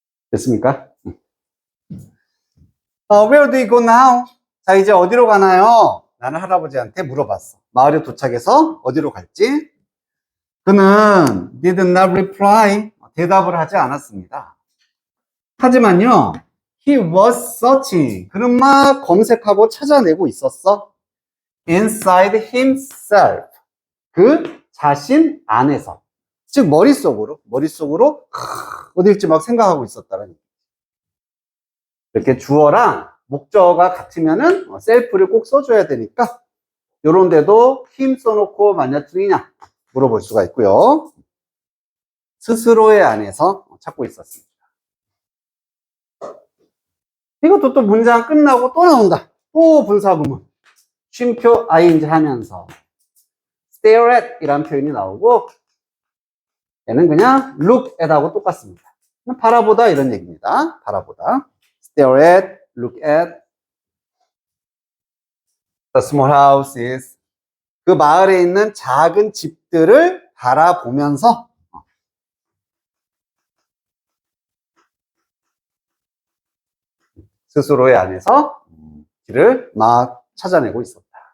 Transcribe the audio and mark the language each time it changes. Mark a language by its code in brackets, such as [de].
[ko] 됐습니까? [en] Where do you go now? [ko] 자, 이제 어디로 가나요? 나는 할아버지한테 물어봤어. 마을에 도착해서 어디로 갈지? 그는 [en] did not reply. [ko] 대답을 하지 않았습니다. 하지만요, [en] he was searching. [ko] 그는 막 검색하고 찾아내고 있었어. [en] inside himself. [ko] 그 자신 안에서. 즉, 머릿속으로 어딜지 막 생각하고 있었다는 얘기. 이렇게 주어랑 목적어가 같으면은 셀프를 꼭 써줘야 되니까 요런 데도 him 써놓고 만약 틀리냐 물어볼 수가 있고요. 스스로의 안에서 찾고 있었습니다. 이것도 또 문장 끝나고 또 나온다. 또 분사구문. 쉼표 ing 하면서 stare at 이란 표현이 나오고 얘는 그냥 look at 하고 똑같습니다. 바라보다 이런 얘기입니다. 바라보다. [en] stare at, look at the small houses. [ko] 그 마을에 있는 작은 집들을 바라보면서 스스로의 안에서 길을 막 찾아내고 있었다.